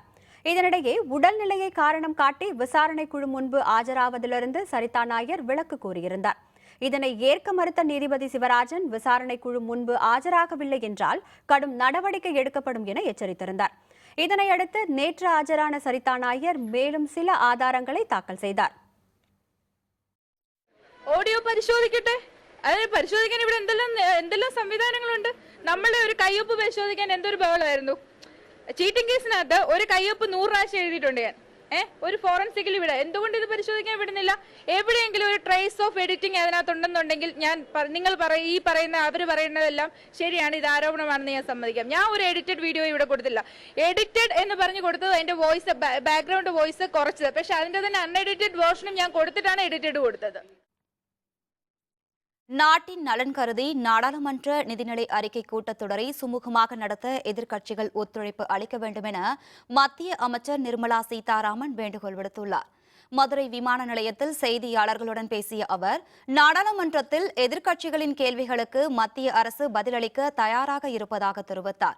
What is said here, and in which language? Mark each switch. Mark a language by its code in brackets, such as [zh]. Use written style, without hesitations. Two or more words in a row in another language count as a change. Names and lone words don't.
[ta] இதனிடையே உடல்நிலையை காரணம் காட்டி விசாரணை குழு முன்பு ஆஜராவதிலிருந்து சரிதா நாயர் விலக்கு கோரியிருந்தார். இதனை ஏற்க மறுத்த நீதிபதி சிவராஜன் விசாரணை குழு முன்பு ஆஜராகவில்லை என்றால் கடும் நடவடிக்கை எடுக்கப்படும் என எச்சரித்திருந்தார். இதனையடுத்து நேற்று ஆஜரான சரிதா நாயர் மேலும் சில ஆதாரங்களை தாக்கல் செய்தார். [ml] ഓഡിയോ പരിശോധിക്കട്ടെ. അത് പരിശോധിക്കാൻ ഇവിടെ എന്തെല്ലാം സംവിധാനങ്ങളുണ്ട്. നമ്മളുടെ ഒരു കയ്യൊപ്പ് പരിശോധിക്കാൻ എന്തൊരു ബഹളമായിരുന്നു. ചീറ്റിംഗ് കേസിനകത്ത് ഒരു കയ്യൊപ്പ് 100 പ്രാവശ്യം എഴുതിയിട്ടുണ്ട് ഞാൻ. ഒരു ഫോറൻസിക്കിൽ ഇവിടെ എന്തുകൊണ്ട് ഇത് പരിശോധിക്കാൻ വിടുന്നില്ല? എവിടെയെങ്കിലും ഒരു [en] trace of editing [ml] അതിനകത്തുണ്ടെന്നുണ്ടെങ്കിൽ ഞാൻ ഈ പറയുന്ന അവർ പറയുന്നതെല്ലാം ശരിയാണ്, ഇത് ആരോപണമാണെന്ന് ഞാൻ സമ്മതിക്കാം. ഞാൻ ഒരു [en] edited video [ml] ഇവിടെ കൊടുത്തില്ല. എഡിറ്റഡ് എന്ന് പറഞ്ഞു കൊടുത്തത് അതിന്റെ [en] voice background voice [ml] കുറച്ചത്. പക്ഷെ അതിന്റെ തന്നെ അൺഎഡിറ്റഡ് വേർഷനും ഞാൻ കൊടുത്തിട്ടാണ് എഡിറ്റഡ് கொடுத்தது. [ta] நாட்டின் நலன் கருதி நாடாளுமன்ற நிதிநிலை அறிக்கை கூட்டத்தொடரை சுமூகமாக நடத்த எதிர்க்கட்சிகள் ஒத்துழைப்பு அளிக்க வேண்டும் என மத்திய அமைச்சர் நிர்மலா சீதாராமன் வேண்டுகோள் விடுத்துள்ளார். மதுரை விமான நிலையத்தில் செய்தியாளர்களுடன் பேசிய அவர், நாடாளுமன்றத்தில் எதிர்க்கட்சிகளின் கேள்விகளுக்கு மத்திய அரசு பதிலளிக்க தயாராக இருப்பதாக தெரிவித்தார்.